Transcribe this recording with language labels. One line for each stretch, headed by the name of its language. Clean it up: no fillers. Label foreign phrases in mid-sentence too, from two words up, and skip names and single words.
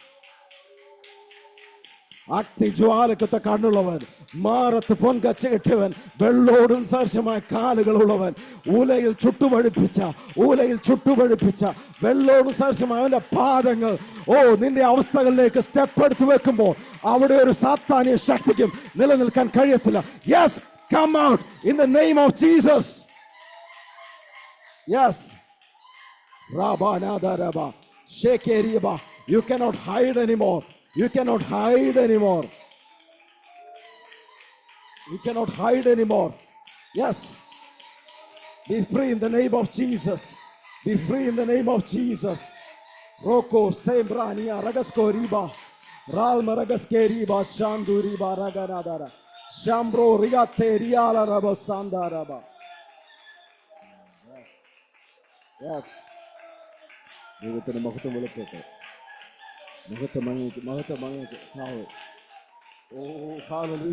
Malayalam: അഗ്നിജ്വാലക്കത്തെ കണ്ണുള്ളവൻ, മാറത്ത് പൊൻകച്ച കെട്ടിയവൻ, വെള്ളോടും സദൃശമായ കാലുകളുള്ളവൻ, ഊലയിൽ ചുട്ടുപഴുപ്പിച്ച വെള്ളോടും സദൃശമായ അവന്റെ പാദങ്ങൾ. ഓ, നിന്റെ അവസ്ഥകളിലേക്ക് സ്റ്റെപ്പ് എടുത്ത് വെക്കുമ്പോൾ അവിടെ ഒരു സാത്താന്യ ശക്തിക്കും നിലനിൽക്കാൻ കഴിയത്തില്ല.
English: Yes, come out in the name of Jesus. Yes. റാബാനാദരബ ശേഖേരിയബ. You cannot hide anymore. You cannot hide anymore. You cannot hide anymore. Yes. Be free in the name of Jesus. Be free in the name of Jesus. Roko sembrania ragasko riba. Ralma ragaske riba shandu riba raganadara. Shambro rigate riala raba sandaraba. Yes.
Malayalam: ദൈവത്തിന് മഹത്വം വെളിപ്പെട്ടു. മഹത്വം ഓ ഹല്ലേലൂയ.